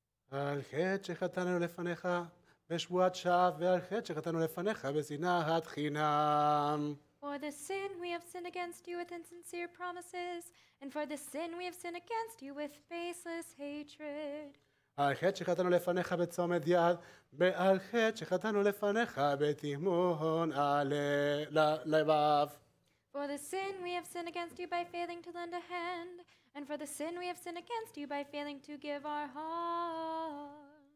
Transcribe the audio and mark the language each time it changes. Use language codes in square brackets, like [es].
[he] על חטא שחטאנו לפניך בשבועת שווא, ועל חטא שחטאנו לפניך בשנאת חינם. [en] For the sin we have sinned against you with insincere promises, and for the sin we have sinned against you with baseless hatred. [he] על חטא שחטאנו לפניך בצומד יד, ועל חטא שחטאנו לפניך בתימון הלבב. [en] For the sin we have sinned against you by failing to lend a hand, and for the sin we have sinned against you by failing to give our heart.